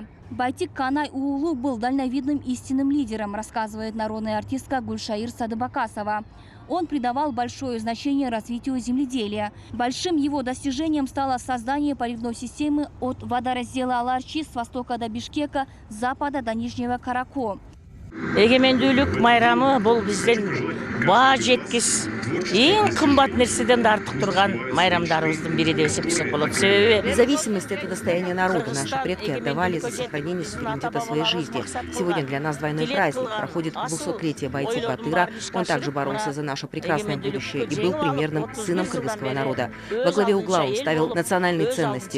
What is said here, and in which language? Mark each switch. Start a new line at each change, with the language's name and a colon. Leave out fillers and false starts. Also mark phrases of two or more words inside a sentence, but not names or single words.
Russian: Байтик Канай Уулу был дальновидным истинным лидером, рассказывает народная артистка Гульшаир Садыбакасова. Он придавал большое значение развитию земледелия. Большим его достижением стало создание поливной системы от водораздела Аларчи с востока до Бишкека, с запада до Нижнего Карако.
Kyrgyz: Эгемендүүлүк майрамы бул бизден баа жеткис эң кымбат нерседен да артык турган майрамдарыбыздын бири деп эсептесек болот. Себеби
Russian: Независимость – это достояние народа. Наши предки отдавали за сохранение суверенитета своей жизни. Сегодня для нас двойной праздник. Проходит 200-летие Байтик Баатыра. Он также боролся за наше прекрасное будущее и был примерным сыном кыргызского народа. Во главе угла он ставил национальные ценности.